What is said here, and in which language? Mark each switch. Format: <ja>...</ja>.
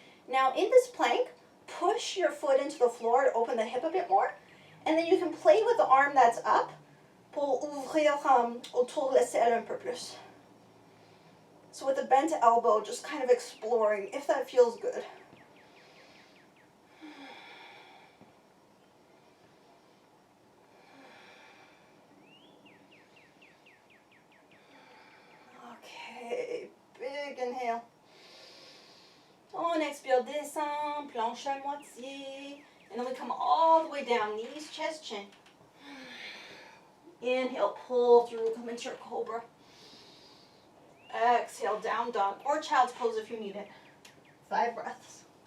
<en>Now in this plank, push your foot into the floor to open the hip a bit more. And then you can play with the arm that's up</en> <fr>pour ouvrir autour de l'aisselle un peu plus.</fr> <en>So with the bent elbow, just kind of exploring if that feels good. Okay, big inhale.</en> <fr>On expire, descend, planche à moitié.</fr> <en>And then we come all the way down, knees, chest, chin. Inhale, pull through, come into your Cobra. Exhale, down dog, or child's pose if you need it. 5 breaths.</en>